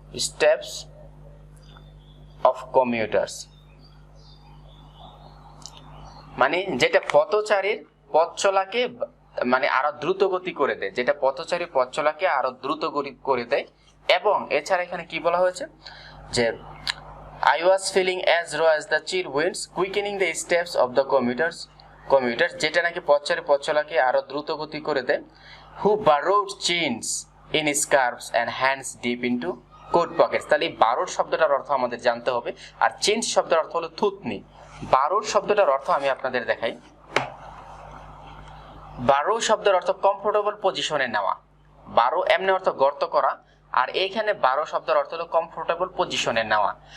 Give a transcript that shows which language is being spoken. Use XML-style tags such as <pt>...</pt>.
<en>steps of commuters</en> <bn>মানে যেটা পথচারীর পথ চলাকে মানে আরো দ্রুত গতি করে দেয়, যেটা পথচারী পথ চলাকে আরো দ্রুত গতি করে দেয়। এবং এছাড়া এখানে কি বলা হয়েছে যে</bn> <en>I was feeling as raw as the chill winds quickening the steps of the commuters,</en> <bn>যেটা নাকি পথচারী পথ চলাকে আরো দ্রুত গতি করে দেয়।</bn> <en>who burrowed chins in scarves and hands deep into coat pockets।</en> <bn>তাহলে এই বারোড শব্দটার অর্থ আমাদের জানতে হবে, আর চিন্স শব্দের অর্থ হলো থুতনি। বারোড শব্দটার অর্থ আমি আপনাদের দেখাই। বারো শব্দের অর্থ কমফোর্টেবল পজিশনে নেওয়া, বারো এমনি অর্থ গর্ত করা, আর এইখানে বারো শব্দের অর্থ হলো কমফোর্টেবল পজিশনে নেওয়া।</bn>